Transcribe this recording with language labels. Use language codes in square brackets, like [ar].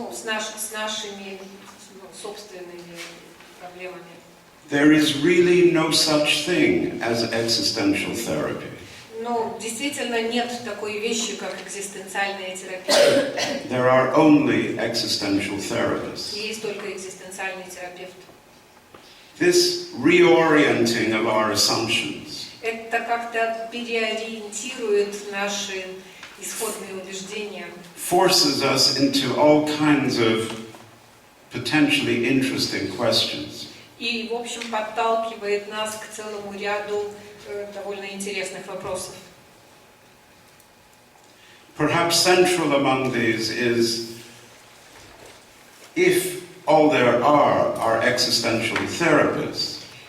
[ru] с нашими собственными проблемами. [en] There is really no such thing as existential therapy. [ru] Действительно нет такой вещи, как экзистенциальная терапия. [en] There are only existential therapists. [ru] Есть только экзистенциальный терапевт. [en] This reorienting of our assumptions [ru] Это как-то переориентирует наши исходные убеждения. [en] Forces us into all kinds of potentially interesting questions. [ru] И, в общем, подталкивает нас к целому ряду довольно интересных вопросов. [en] Perhaps central among these is, if all there are existential therapists,